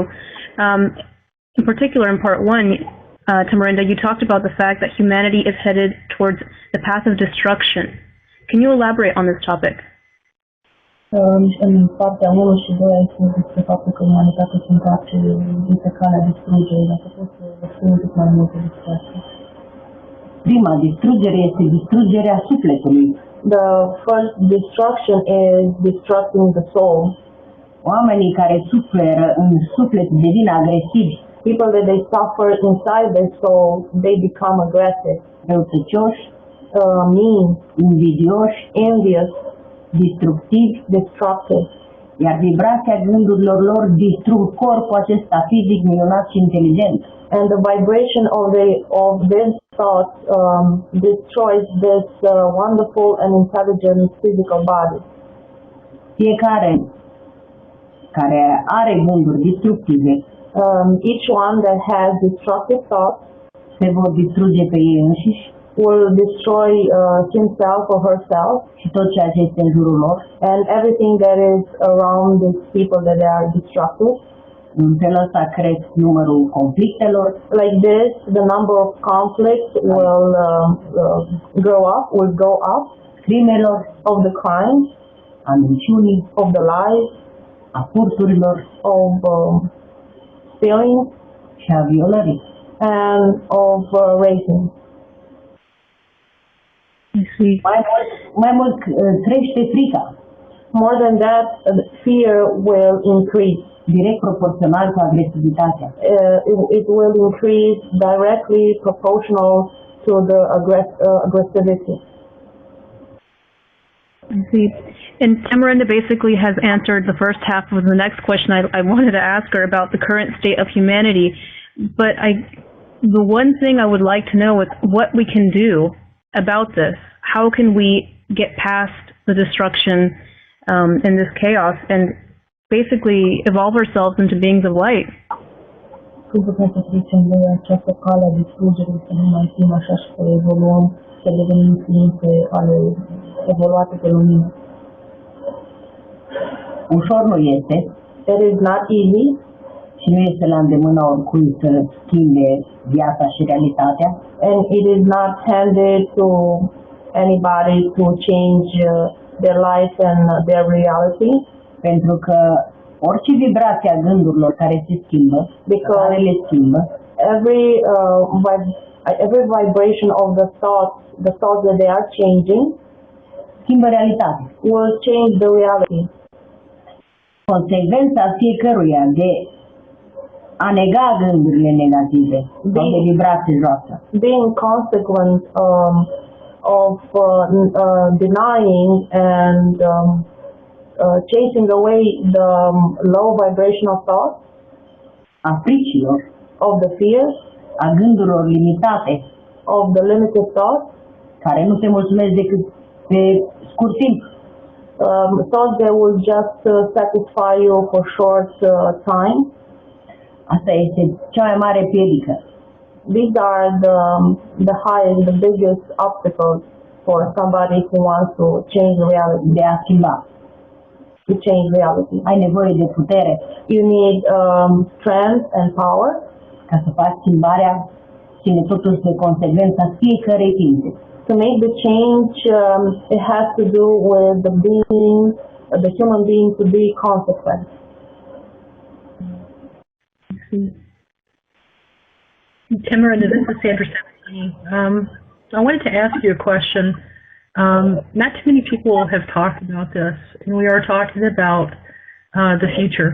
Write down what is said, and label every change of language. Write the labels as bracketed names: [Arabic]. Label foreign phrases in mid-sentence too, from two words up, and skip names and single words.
[English] In particular, in part 1, Tamarinda, you talked about the fact that humanity is headed towards the path of destruction. Can you elaborate on this topic? [Romanian] În partea 1 și 2 ai spus despre faptul că umanitatea se întoarce pe calea distrugerii. Dacă poți să vă spun un pic mai multe despre asta. Prima distrugere este distrugerea sufletului. [English] The first destruction is destructing the soul. [Romanian] Oamenii care suferă în suflet devin agresivi. [English] People that they suffer inside their soul, they become aggressive. [Romanian] Răutăcioși, mean, invidioși, envious, destructivi, destructive. Iar vibrația gândurilor lor distrug corpul acesta fizic minunat și inteligent. [English] And the vibration of their thoughts destroys this wonderful and intelligent physical body. [Romanian] Fiecare care are gânduri destructive, [English] each one that has destructive thoughts, [Romanian] se vor distruge pe ei înșiși, [English] will destroy himself or herself [Romanian] și tot ceea ce este în jurul lor, [English] and everything that is around these people that are destructive. [Romanian] În felul ăsta cresc numărul conflictelor. [English] Like this, the number of conflicts will go up. Crimelor, of the crimes, [Romanian] a minciunii, [English] of the lies, [Romanian] a furturilor, [English] of stealing [Romanian] și a violării, [English] and of raping. [Romanian] Mai mult crește frica. [English] More than that, fear will increase. [Romanian] Direct proporțional cu agresivitatea. [English] It will increase directly proportional to the aggressivity. I see. And Tamarinda basically has answered the first half of the next question I wanted to ask her about the current state of humanity. But the one thing I would like to know is what we can do about this. How can we get past the destruction and this chaos and basically evolve ourselves into beings of light? [Romanian] Cum putem să trecem de această cale a distrugerii, să nu mai fim așa și să evoluăm, să devenim ființe ale evoluate pe lumină? Ușor nu este. [English] It is not easy. [Romanian] Și nu este la îndemâna oricui să schimbe viața și realitatea. [English] And it is not handed to anybody to change their life and their reality. [Romanian] Pentru că orice vibrație a gândurilor care se schimbă, care le schimbă, [English] every vibration of the thoughts that they are changing, [Romanian] schimbă realitatea. [English] Will change the reality. [Romanian] Consecvența fiecăruia de a nega gândurile negative sau de vibrație joasă. [English] Being consequent of denying and chasing away the low vibrational thoughts, [Romanian] a fricilor, [English] of the fears, [Romanian] a gândurilor limitate, [English] of the limited thoughts, [Romanian] care nu se mulțumesc decât pe scurt timp. [English] Thoughts that will just satisfy you for short time. [Romanian] Asta este cea mai mare piedică. [English] These are the highest, the biggest obstacles for somebody who wants to change reality. [Romanian] De a schimba. [English] To change reality. [Romanian] Ai nevoie de putere. [English] You need strength and power. [Romanian] Ca să faci schimbarea, ține totul pe consecvența fiecărei ființe. [English] To make the change, it has to do with the human being to be consequent. Tamarinda, this is Sandra Stravechii. I wanted to ask you a question. Not too many people have talked about this, and we are talking about the future.